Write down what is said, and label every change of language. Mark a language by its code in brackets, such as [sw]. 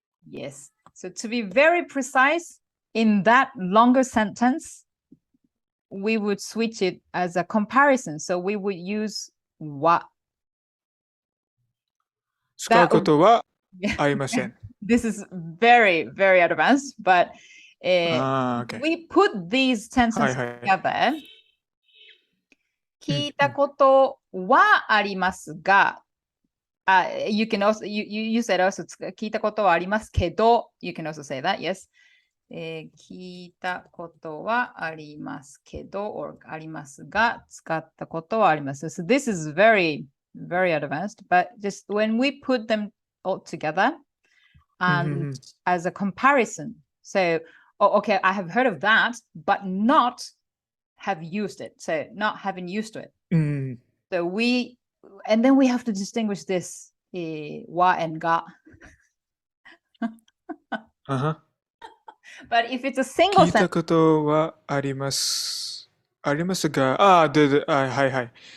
[en] Yes. So to be very precise, in that longer sentence, we would switch it as a comparison. So we would use は。 [ja] 使うことはありません。 [en] This is very, very advanced, but okay. we put these tenses together. [ja] 聞いたことはありますが、 [en] you can also, you said also [ja] 聞いたことはありますけど、 [en] you can also say that, yes. [ja] 聞いたことはありますけど、or ありますが、使ったことはあります。 [en] So this is very, very advanced, but just when we put them all together and as a comparison, so, okay, I have heard of that, but not have used it. So not having used to it. So and then we have to distinguish this は and が。 But if it's a single [ja] 聞いたことはあります。ありますが、はいはい。